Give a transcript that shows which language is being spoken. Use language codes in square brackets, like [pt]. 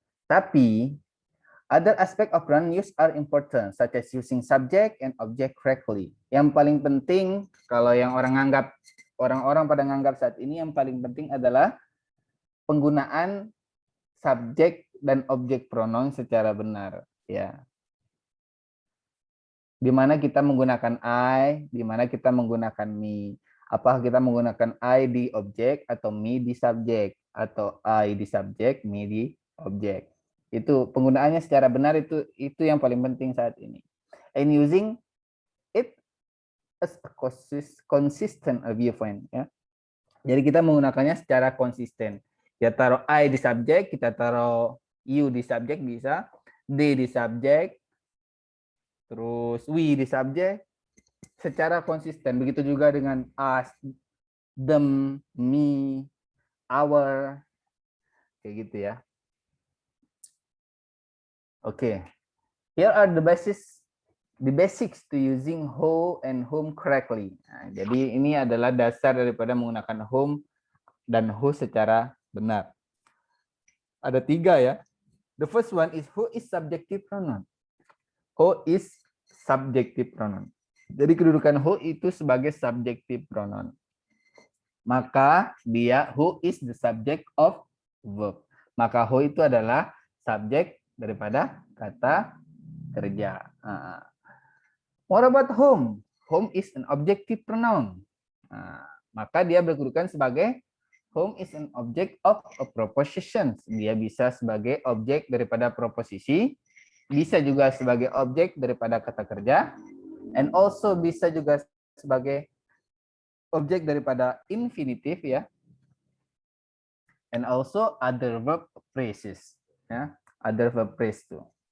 [en] Tapi other aspect of pronoun use are important, such as using subject and object correctly. [id] Yang paling penting, kalau yang orang-orang pada nganggap saat ini, yang paling penting adalah penggunaan subjek dan objek pronoun secara benar. Ya. Di mana kita menggunakan I, di mana kita menggunakan me. Apakah kita menggunakan I di objek atau me di subjek, atau I di subjek, me di objek. Itu penggunaannya secara benar, itu yang paling penting saat ini. [en] And using it as a consistent viewpoint, ya. [id] Jadi kita menggunakannya secara konsisten. Ya, taruh I di subjek, kita taruh you di subjek bisa, they di subjek, terus we di subjek, secara konsisten. Begitu juga dengan us, them, me, our, kayak gitu ya. [en] Okay, here are the basics to using who and whom correctly. [id] Nah, jadi ini adalah dasar daripada menggunakan whom dan who secara benar. Ada 3 ya. [en] The first one is who is subjective pronoun. Who is subjective pronoun. [id] Jadi kedudukan who itu sebagai subjective pronoun. Maka dia [en] who is the subject of verb. [id] Maka who itu adalah subjek daripada kata kerja. [en] What about whom? Whom is an objective pronoun. [id] Maka dia berkedudukan sebagai [en] whom is an object of a proposition. [id] Dia bisa sebagai objek daripada proposisi, bisa juga sebagai objek daripada kata kerja, and also bisa juga sebagai objek daripada infinitive ya, [en] and also other verb phrases [id] ya, [en] other verb phrase [id] tuh.